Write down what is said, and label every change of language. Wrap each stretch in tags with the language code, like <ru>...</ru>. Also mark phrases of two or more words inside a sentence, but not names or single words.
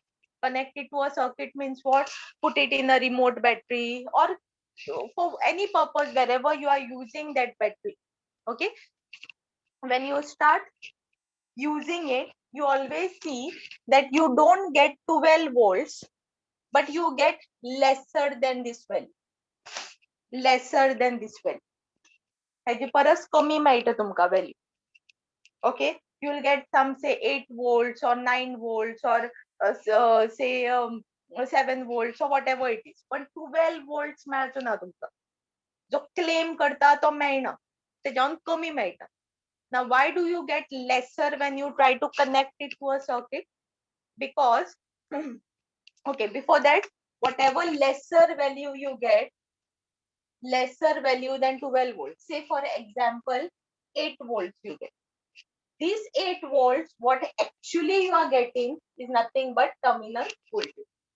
<en>Connect it to a circuit means what? Put it in a remote battery or for any purpose wherever you are using that battery. Okay. When you start using it, you always see that you don't get 12 volts, but you get lesser than this value. Lesser than this value.</en> <kok>हेजी परस कमी मेळटा तुमका value.</kok> <en>Okay, you will get some say 8 volts or 9 volts or say 7 volts or whatever it is. But 12 volts</en> <kok>मेळचो ना तुमका. जो claim करता तो मेळना. तेजान कमी मेळटा.</kok> <en>Now, why do you get lesser when you try to connect it to a circuit? Because, okay, before that, whatever lesser value you get, lesser value than 12 volts. Say, for example, 8 volts you get. These 8 volts, what actually you are getting is nothing but terminal voltage.</en>